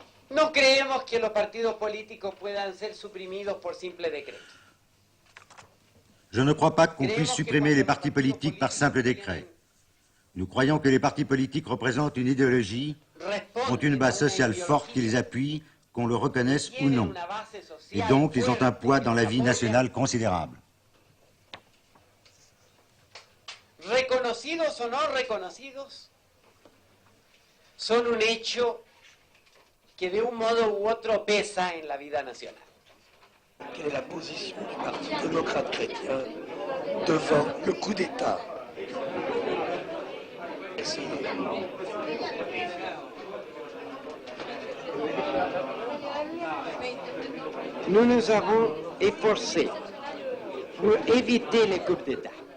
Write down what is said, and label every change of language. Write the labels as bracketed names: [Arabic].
[Spanish] No creemos que los partidos políticos puedan ser suprimidos por simple decreto. [French] Je ne crois pas qu'on puisse supprimer les partis politiques par simple décret. Nous croyons que les partis politiques représentent une idéologie, ont une base sociale forte qui les appuie, qu'on le reconnaisse ou non. Et donc, ils ont un poids dans la vie nationale considérable. [Spanish] Reconocidos o no reconocidos, son un hecho que de un modo u otro pesa en la vida nacional. [French] Quelle est la position du Parti démocrate chrétien devant le coup d'État? Nous nous avons efforcés pour éviter les coups d'État.